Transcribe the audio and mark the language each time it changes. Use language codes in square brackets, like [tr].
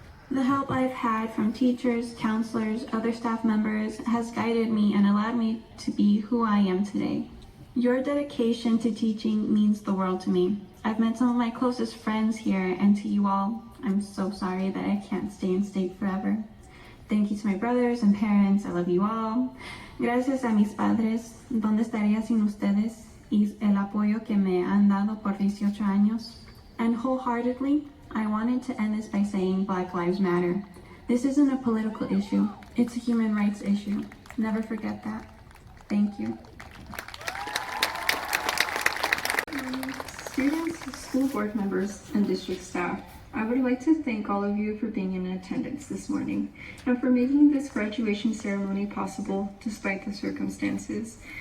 [en] The help I've had from teachers, counselors, other staff members has guided me and allowed me to be who I am today. Your dedication to teaching means the world to me. I've met some of my closest friends here, and to you all, I'm so sorry that I can't stay in state forever. Thank you to my brothers and parents, I love you all. [es] Gracias a mis padres, ¿dónde estaría sin ustedes? Y el apoyo que me han dado por 18 años. [en] And wholeheartedly, I wanted to end this by saying Black Lives Matter. This isn't a political issue, it's a human rights issue. Never forget that. Thank you. Students, school board members, and district staff, I would like to thank all of you for being in attendance this morning and for making this graduation ceremony possible despite the circumstances.